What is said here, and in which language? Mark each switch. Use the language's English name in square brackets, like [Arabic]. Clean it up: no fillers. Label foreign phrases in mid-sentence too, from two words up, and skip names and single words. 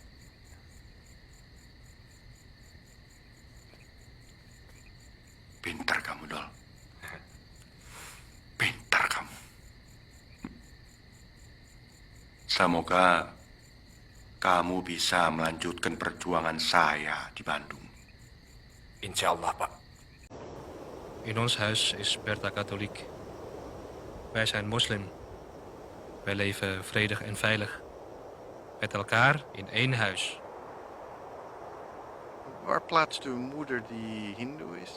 [Indonesian] Pintar kamu, Dol. Pintar kamu. Semoga kamu bisa melanjutkan perjuangan saya di Bandung. [Arabic] Insya Allah, Pak. [Dutch] In ons huis is Bertha katholiek. Wij zijn moslim. Wij leven vredig en veilig. Met elkaar in één huis. Waar plaatst uw moeder die hindoe is?